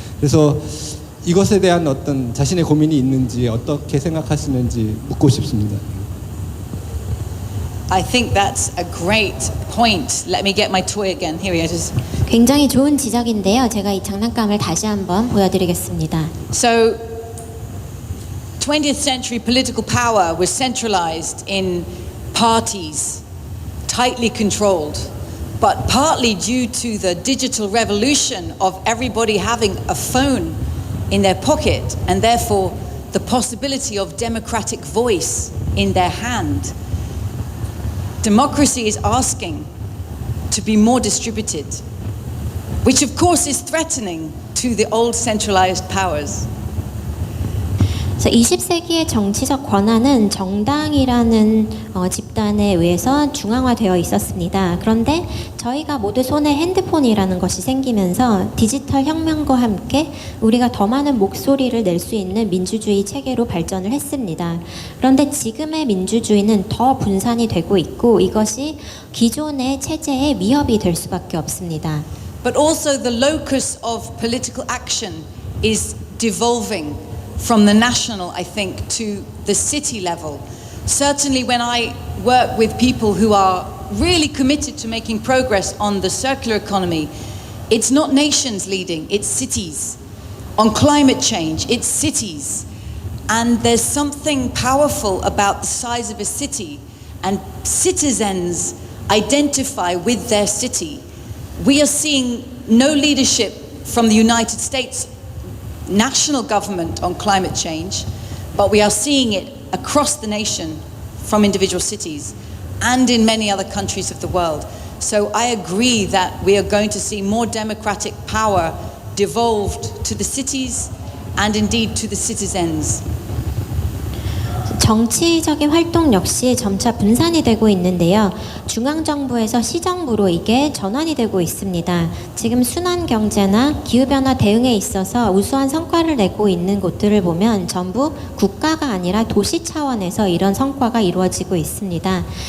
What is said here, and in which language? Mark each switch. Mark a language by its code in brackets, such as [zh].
[ko] 그래서 이것에 대한 어떤 자신의 고민이 있는지 어떻게 생각하시는지 묻고 싶습니다. [en] I think that's a great point. Let me get my toy again. Here we are. [ko] 굉장히 좋은 지적인데요. 제가 이 장난감을 다시 한번 보여드리겠습니다. [en] So 20th century political power was centralized in parties, tightly controlled, but partly due to the digital revolution of everybody having a phone in their pocket and therefore the possibility of democratic voice in their hand. Democracy is asking to be more distributed, which of course is threatening to the old centralized powers. [ko] 그래서 20세기의 정치적 권한은 정당이라는 집단에 의해서 중앙화되어 있었습니다. 그런데 저희가 모두 손에 핸드폰이라는 것이 생기면서 디지털 혁명과 함께 우리가 더 많은 목소리를 낼 수 있는 민주주의 체계로 발전을 했습니다. 그런데 지금의 민주주의는 더 분산이 되고 있고 이것이 기존의 체제에 위협이 될 수밖에 없습니다. [en] But also the locus of political action is devolving from the national, I think, to the city level. Certainly when I work with people who are really committed to making progress on the circular economy, it's not nations leading, it's cities. On climate change, it's cities. And there's something powerful about the size of a city, and citizens identify with their city. We are seeing no leadership from the United States national government on climate change, but we are seeing it across the nation from individual cities. and in many other countries of the world. So I agree that we are going to see more democratic power devolved to the cities and indeed to the citizens. [ko] 정치적인 활동 역시 점차 분산이 되고 있는데요. 중앙정부에서 시정부로 이게 전환이 되고 있습니다. 지금 순환경제나 기후변화 대응에 있어서 우수한 성과를 내고 있는 곳들을 보면 전부 국가가 아니라 도시 차원에서 이런 성과가 이루어지고 있습니다.